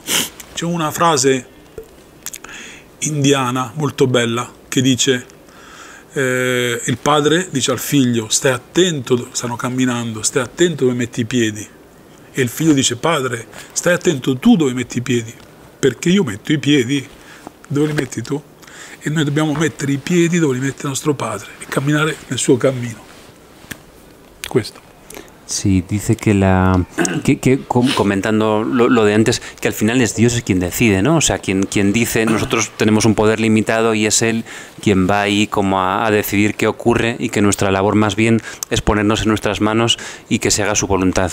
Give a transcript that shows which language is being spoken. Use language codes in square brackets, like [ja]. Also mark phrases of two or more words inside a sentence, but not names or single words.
[it] C'è una frase indiana molto bella che dice il padre dice al figlio stai attento, stanno camminando, stai attento dove metti i piedi, e il figlio dice padre stai attento tu dove metti i piedi, perché io metto i piedi dove li metti tu. E noi dobbiamo mettere i piedi dove li mette il nostro Padre e camminare nel suo cammino. Questo. [es] Sí, dice comentando lo de antes, que al final es Dios quien decide, ¿no? O sea, quien dice, nosotros tenemos un poder limitado y es Él quien va ahí como a decidir qué ocurre, y que nuestra labor más bien es ponernos en nuestras manos y que se haga su voluntad.